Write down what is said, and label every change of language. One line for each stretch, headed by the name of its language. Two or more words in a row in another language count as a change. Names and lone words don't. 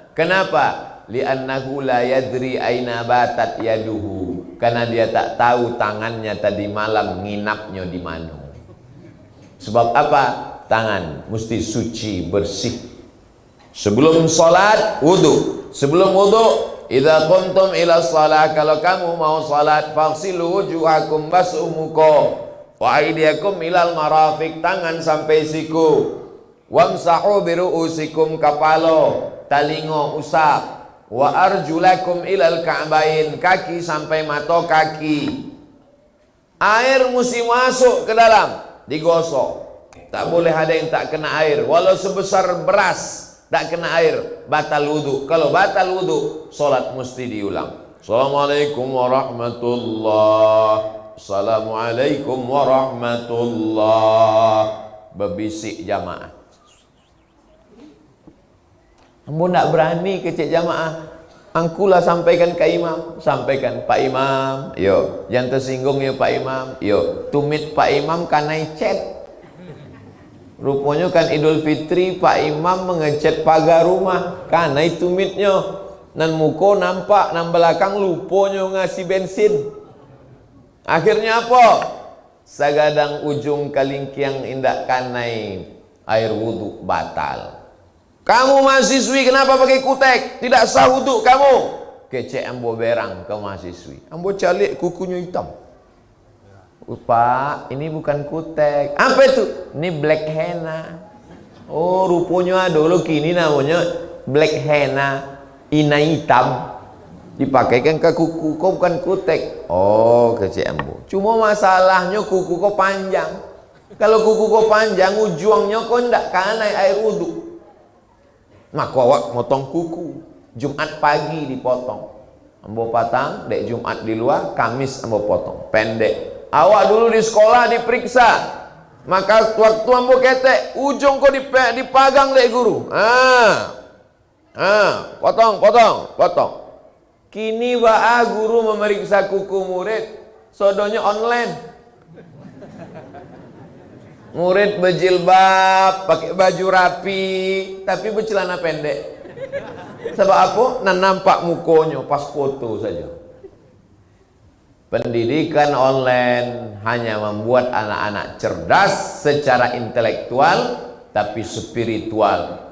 Indonesian: Kenapa?
Arabic: لأنه لا يدري أين باتت يده,
Indonesian: karena dia tak tahu tangannya tadi malam nginapnya di mana. Sebab apa? Tangan mesti suci, bersih. Sebelum salat wudu, sebelum wudu,
Arabic: إذا قمتم إلى الصلاة,
Indonesian: kalau kamu mau salat,
Arabic: فاغسلوا وجوهكم,
Indonesian: basuh muka,
Arabic: وأيديكم إلى المرافق,
Indonesian: tangan sampai siku,
Arabic: وامسحوا برؤوسكم,
Indonesian: kepala, talingo usap,
Arabic: وأرجلكم إلى الكعبين,
Indonesian: kaki sampai mata kaki. Air mesti masuk ke dalam, digosok. Tak boleh ada yang tak kena air, walau sebesar beras. Tak kena air, batal wudu. Kalau batal wudu, solat mesti diulang.
Arabic: السلام عليكم ورحمة الله، السلام عليكم ورحمة الله.
Indonesian: Berbisik jamaah.
Minangkabau: Ambo nak berani kecek jamaah. Angkulah sampaikan ke imam.
Indonesian: Sampaikan, Pak Imam, yo, jangan tersinggung ya Pak Imam.
Minangkabau: Yo, tumit Pak Imam kanai chat.
Indonesian: Rupanya kan Idul Fitri Pak Imam mengecat pagar rumah, karena itu mitnya nan muko nampak, nan belakang lupanya ngasih bensin.
Minangkabau: Akhirnya apa? Sagadang ujung kalingkiang indak kanai air wudhu batal.
Indonesian: Kamu mahasiswi kenapa pakai kutek? Tidak sah wudhu kamu.
Minangkabau: Kecek ambo berang ke mahasiswi, ambo calik kukunya hitam.
Indonesian: Pak, ini bukan kutek. Apa itu? Ini
English: black henna.
Indonesian: Oh, rupanya dulu kini namanya
English: black henna,
Indonesian: inai hitam. Dipakaikan ke kuku, kau bukan kutek.
Minangkabau: Oh, kecik ambo. Cuma masalahnya kuku kau panjang. Kalau kuku kau panjang, ujungnya kau ndak kanai air wudhu.
Indonesian: Maka awak motong kuku, Jumat pagi dipotong.
Minangkabau: Ambo patang, dek Jumat di luar, Kamis ambo potong, pendek. Awak dulu di sekolah diperiksa, maka waktu ambo ketek, ujung kok dipagang dek guru.
Indonesian: Potong. Kini guru memeriksa kuku murid, sodonya online. Murid berjilbab, pakai baju rapi, tapi bercelana pendek. Sebab apa? Nah, nampak mukonya pas foto saja. Pendidikan online hanya membuat anak-anak cerdas secara intelektual, tapi spiritual.